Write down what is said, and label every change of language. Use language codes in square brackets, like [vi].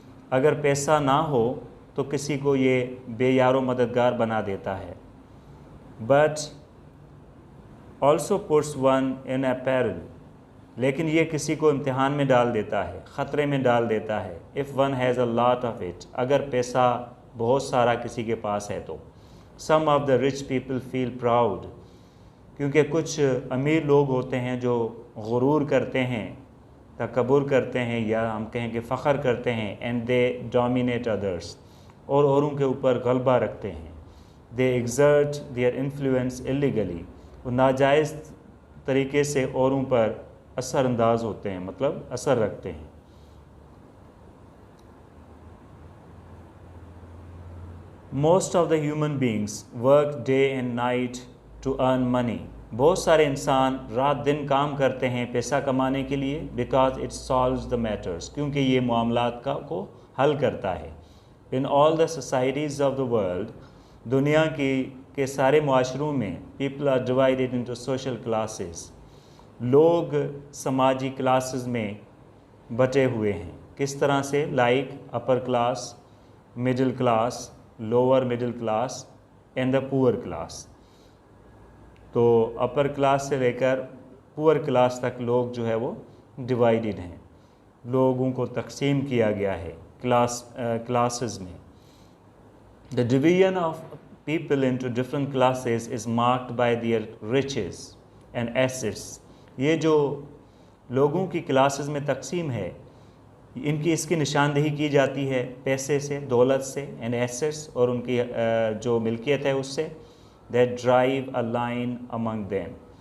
[ur] اگر پیسہ نہ ہو تو کسی کو یہ بے یار و مددگار بنا دیتا ہے. [en] But also puts one in a peril. [ur] لیکن یہ کسی کو امتحان میں ڈال دیتا ہے, خطرے میں ڈال دیتا ہے. [en] If one has a lot of it. [ur] اگر پیسہ بہت سارا کسی کے پاس ہے تو. [en] Some of the rich people feel proud. [ur] کیونکہ کچھ امیر لوگ ہوتے ہیں جو غرور کرتے ہیں, تکبر کرتے ہیں, یا ہم کہیں کہ فخر کرتے ہیں. [en] And they dominate others. [ur] اور اوروں کے اوپر غلبہ رکھتے ہیں. [en] They exert their influence illegally. [ur] وہ ناجائز طریقے سے اوروں پر اثر انداز ہوتے ہیں, مطلب اثر رکھتے ہیں. [en] Most of the human beings work day and night to earn money. [ur] بہت سارے انسان رات دن کام کرتے ہیں پیسہ کمانے کے لیے. [en] Because it solves the matters. [ur] کیونکہ یہ معاملات کو حل کرتا ہے. [en] In all the societies of the world. [ur] دنیا کے سارے معاشروں میں [en] People are divided into social classes. [ur] لوگ سماجی کلاسز میں بٹے ہوئے ہیں. کس طرح سے؟ [en] Like upper class, middle class, lower middle class and the poor class. [ur] تو اپر کلاس سے لے کر پور کلاس تک لوگ جو ہے وہ ڈیوائیڈڈ ہیں. لوگوں کو تقسیم کیا گیا ہے کلاسز میں. [en] The division of people into different classes is marked by their riches and assets. [ur] یہ جو لوگوں کی کلاسز میں تقسیم ہے, اس کی نشاندہی کی جاتی ہے پیسے سے, دولت سے, [en] and assets, [ur] اور ان کی جو ملکیت ہے اس سے. [en] That drive a line among them.